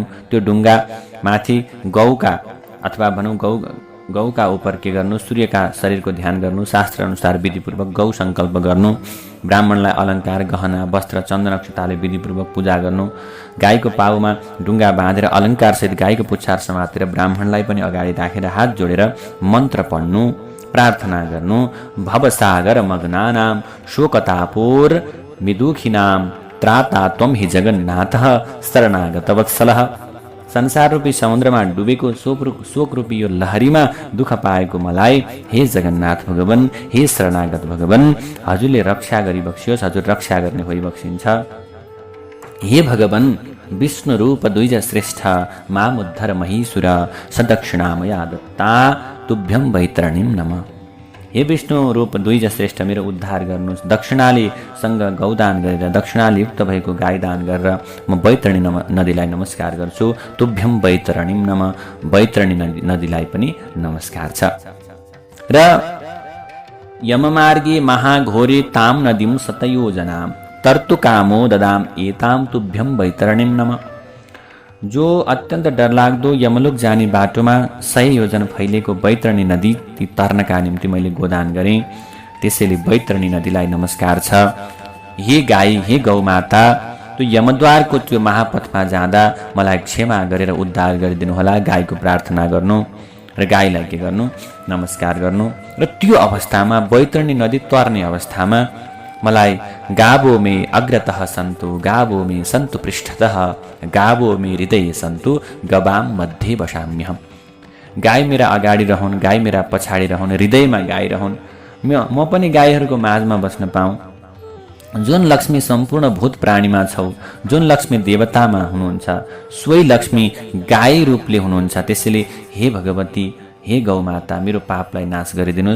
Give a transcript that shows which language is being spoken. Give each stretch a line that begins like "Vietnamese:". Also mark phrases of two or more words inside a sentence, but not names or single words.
Nepali: त्यो डुङ्गा माथि गौका अथवा भनौँ गौका उपर के गर्नु, सूर्यका शरीरको ध्यान गर्नु, शास्त्र अनुसार विधिपूर्वक गौ सङ्कल्प गर्नु, ब्राह्मणलाई अलङ्कार गहना वस्त्र चन्दन अक्षताले विधिपूर्वक पूजा गर्नु, गाईको पाउमा डुङ्गा बाँधेर अलङ्कारसहित गाईको पुच्छार समातेर ब्राह्मणलाई पनि अगाडि राखेर हात जोडेर मन्त्र पढ्नु, प्रार्थना गर्नु।
Sanskrit: भवसागर मग्नानां शोकतापोर विदुखिनां त्राता त्वं हि जगन्नाथः शरणागत वत्सलः।
Nepali: संसार रूपी समुद्रमा डुबेको शोक रूपी यो लहरीमा दुःख पाएको मलाई हे जगन्नाथ भगवान, हे शरणागत भगवान, हजुरले रक्षा गरिबक्सियोस्, हजुर रक्षा गर्ने भइबक्सिन्छ।
Sanskrit: हे भगवान विष्णु रूप द्विज श्रेष्ठ मामुद्धर महीसुर सदक्षिणामया दत्ता तुभ्यं वैतरणीं नमः।
Nepali: हे विष्णु रूप द्विज श्रेष्ठ मेरो उद्धार गर्नुहोस्। दक्षिणाले सँग गौदान गरेर दक्षिणाले युक्त भएको गाई दान गरेर म बैतरणी नदीलाई नमस्कार गर्छु।
Sanskrit: तुभ्यं वैतरणीं नमः।
Nepali: बैतरणी नदीलाई पनि नमस्कार छ।
Sanskrit: र यममार्गे महाघोरे ताम नदीं शतयोजनां तर्तुकामो ददाम एताम तुभ्यं वैतरणीं नमः।
Nepali: जो अत्यन्त डरलाग्दो यमलोक जाने बाटोमा 100 योजन फैलिएको बैतरणी नदी तर्नका निम्ति मैले गोदान गरेँ, त्यसैले बैतरणी नदीलाई नमस्कार छ। हे गाई, हे गौमाता, त्यो यमद्वारको त्यो महापथमा जाँदा मलाई क्षमा गरेर उद्धार गरिदिनुहोला। गाईको प्रार्थना गर्नु र गाईलाई के गर्नु, नमस्कार गर्नु। र त्यो अवस्थामा बैतरणी नदी तर्ने अवस्थामा मलाई
Sanskrit: गावो मे अग्रतः सन्तु गावो मे सन्तु पृष्ठतः गावो मे हृदय सन्तु गवाम मध्ये बसाम्यहम।
Nepali: गाई मेरा अगाडि रहन्, गाई मेरा पछाडि रहन्, हृदयमा गाई रहन्, म पनि गाईहरूको माझमा बस्न पाऊँ। जुन लक्ष्मी सम्पूर्ण भूत प्राणीमा छौ, जुन लक्ष्मी देवतामा हुनुहुन्छ, सोही लक्ष्मी गाई रूपले हुनुहुन्छ। त्यसैले हे भगवती, हे गौमाता, मेरो पापलाई नाश गरिदिनुहोस्।